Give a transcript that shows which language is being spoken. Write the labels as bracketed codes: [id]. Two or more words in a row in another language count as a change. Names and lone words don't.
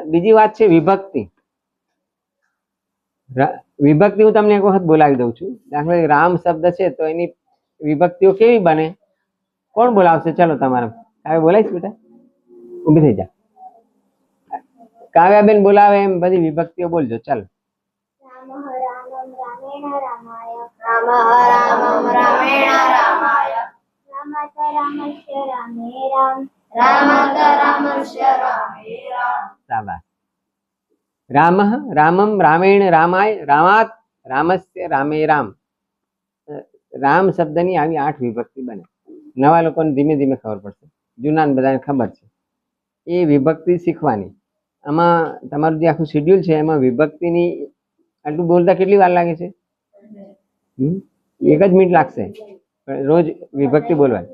[gu] બીજી વાત છે વિભક્તિ. વિભક્તિ હું તમને એક વખત બોલાવી દઉં છું. દાખલા તરીકે રામ શબ્દ છે તો એની વિભક્તિઓ કેવી બને? કોણ બોલાવશે? ચલો તમારે કાવ્ય બોલાવીશ બેટા, ઊભી થઈ જા. કાવ્યાબેન બોલાવે એમ બધી વિભક્તિઓ બોલજો. ચાલો. [sa] राम रामम रामेण रामाय रामात रामस्य रामे राम. [gu] રામ શબ્દની આવી 8 વિભક્તિ બને. નવા લોકોને ધીમે ધીમે ખબર પડશે, જૂનાને બધાને ખબર છે. એ વિભક્તિ શીખવાની. આમાં તમારું જે આખું શેડ્યુલ છે એમાં વિભક્તિની આટલું બોલતા કેટલી વાર લાગે છે? 1 જ મિનિટ લાગશે. રોજ વિભક્તિ બોલવાની.